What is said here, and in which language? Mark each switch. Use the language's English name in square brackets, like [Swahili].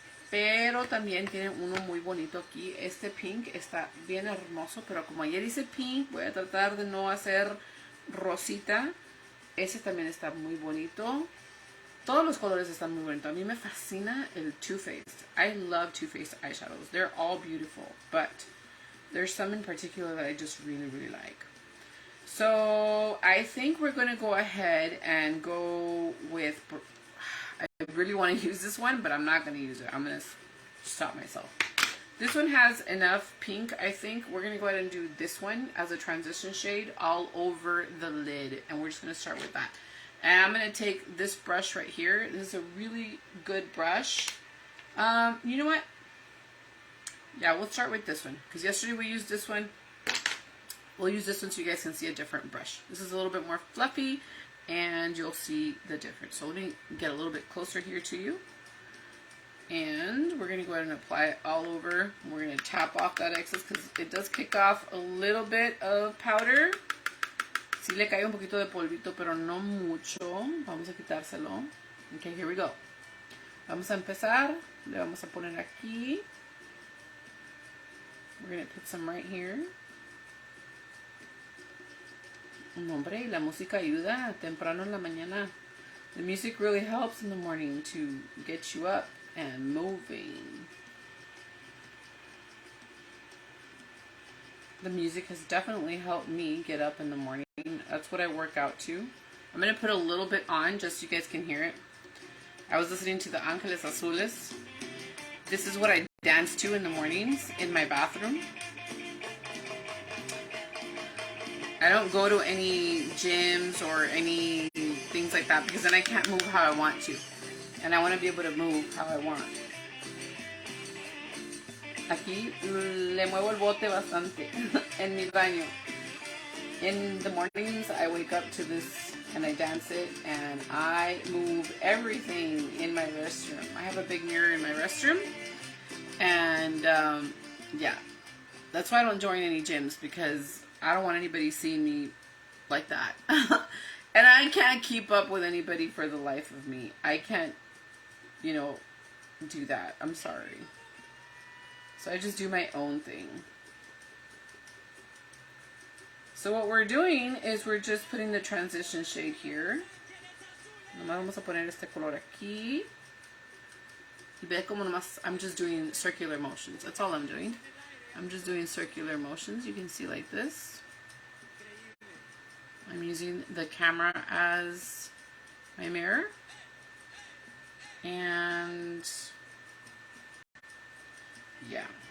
[Spanish] Pero también tiene uno muy bonito aquí. Este pink está bien hermoso, pero como ayer hice pink, voy a tratar de no hacer rosita. Ese también está muy bonito. Todos los colores están muy bonitos. A mí me fascina el Too Faced. [English] I love Too Faced eyeshadows. They're all beautiful, but there's some in particular that I just really, really like. So I think we're going to go ahead and go with... I really want to use this one, but I'm not going to use it. I'm going to stop myself. This one has enough pink, I think. We're going to go ahead and do this one as a transition shade all over the lid. And we're just going to start with that. And I'm going to take this brush right here. This is a really good brush. You know what? Yeah, we'll start with this one. Because yesterday we used this one. We'll use this one so you guys can see a different brush. This is a little bit more fluffy. And you'll see the difference. So let me get a little bit closer here to you. And we're going to go ahead and apply it all over. We're going to tap off that excess because it does kick off a little bit of powder. [Spanish] Sí le cae un poquito de polvito, pero no mucho. Vamos a quitárselo. [English] Okay, here we go. [Spanish] Vamos a empezar. Le vamos a poner aquí. [English] We're going to put some right here. [Spanish] No, hombre, y la música ayuda temprano en la mañana. [English] The music really helps in the morning to get you up and moving. The music has definitely helped me get up in the morning. That's what I work out to. I'm going to put a little bit on just so you guys can hear it. I was listening to the Ángeles Azules. This is what I dance to in the mornings in my bathroom. I don't go to any gyms or any things like that because then I can't move how I want to. And I want to be able to move how I want. [Spanish] Aquí le muevo el bote bastante en mi baño. [English] In the mornings I wake up to this and I dance it and I move everything in my restroom. I have a big mirror in my restroom. And yeah, that's why I don't join any gyms because I don't want anybody seeing me like that. And I can't keep up with anybody for the life of me. I can't, you know, do that. I'm sorry. So I just do my own thing. So what we're doing is we're just putting the transition shade here. [Spanish] Nomás vamos a poner este color aquí. Y ve como nomás, [English] I'm just doing circular motions. That's all I'm doing. I'm just doing circular motions. You can see like this. I'm using the camera as my mirror. And yeah.